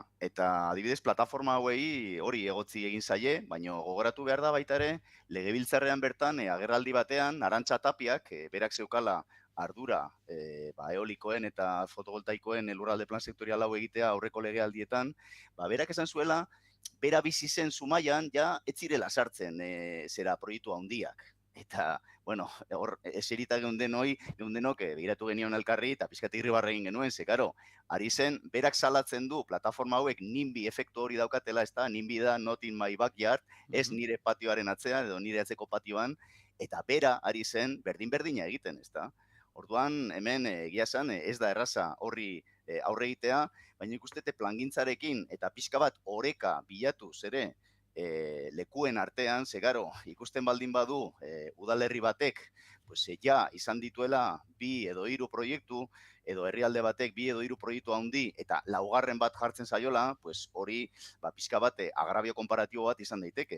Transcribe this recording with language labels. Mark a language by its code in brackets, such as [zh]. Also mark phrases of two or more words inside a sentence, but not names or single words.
[eu] Eta adibidez plataforma hauei hori egotzi egin zaie, baina gogoratu behar da baita ere, legebiltzarrean bertan agerraldi batean, Arantxa Tapiak, berak zeukala ardura eolikoen eta fotovoltaikoen lurralde plan sektorial hau egitea aurreko legealdietan, berak esan zuela, bera bizi zen Zumaian, ez zirela sartzen zera proiektu handiak. Eta, hor, eserita geundenok begiratu genion elkarri eta pixkat irribarre egin genuen, karo, ari zen, berak salatzen du plataforma hauek NIMBY efektu hori daukatela, ez da, NIMBY da [en] not in my backyard, [eu] ez nire patioaren atzean edo nire atzeko patioan, eta bera ari zen berdin-berdina egiten, ez da. Orduan, hemen egia esan, ez da erraza horri aurre egitea, baina ikustete plangintzarekin eta pixka bat oreka bilatu zere, lekuen artean, garo, ikusten baldin badu udalerri batek, izan dituela 2 edo 3 proiektu, edo herrialde batek 2 edo 3 proiektu handi, eta laugarren bat jartzen zaiola, hori pixka bat agrabio komparatibo bat izan daiteke.